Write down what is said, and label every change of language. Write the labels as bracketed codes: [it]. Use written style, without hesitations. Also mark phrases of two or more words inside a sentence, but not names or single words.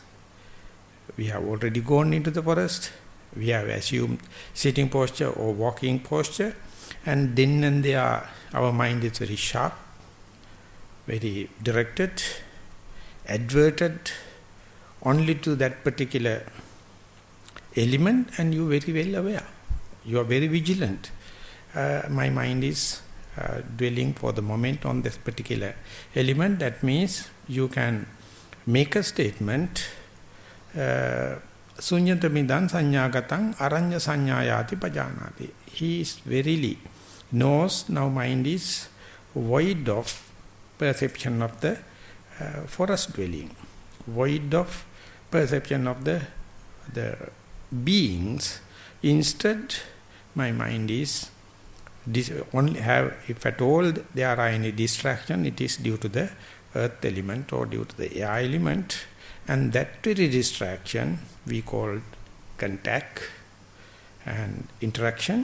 [en] We have already gone into the forest, we have assumed sitting posture or walking posture, and then and there our mind is very sharp, very directed, adverted only to that particular element, and you very well aware. You are very vigilant. My mind is dwelling for the moment on this particular element. That means you can make a statement, [pi] Sunyatha midan sanyāgatang aranya sanyāyāti pajanāti. [en] He is verily knows now mind is void of perception of the forest dwelling, void of perception of the beings. Instead, my mind is only have, if at all there are any distraction, it is due to the earth element or due to the air element, and that very distraction we call contact and interaction.